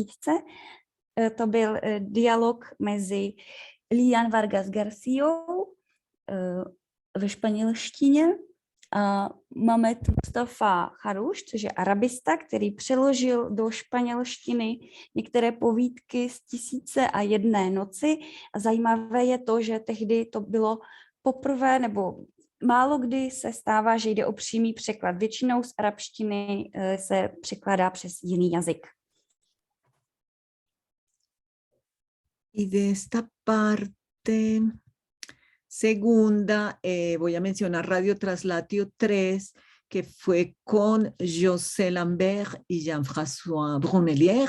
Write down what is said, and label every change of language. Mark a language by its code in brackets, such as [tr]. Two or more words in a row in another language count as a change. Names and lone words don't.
[cs] To byl dialog mezi Lilian Vargas Garciou ve španělštině a Mamed Mustafa Jaruš, což je arabista, který přeložil do španělštiny některé povídky z 1001 noci. A zajímavé je to, že tehdy to bylo poprvé, nebo málo kdy se stává, že jde o přímý překlad. Většinou z arabštiny se překládá přes jiný jazyk. [es] Y de esta parte segunda, voy a mencionar Radio Translatio 3, que fue con José Lambert y Jean-François Brunelier.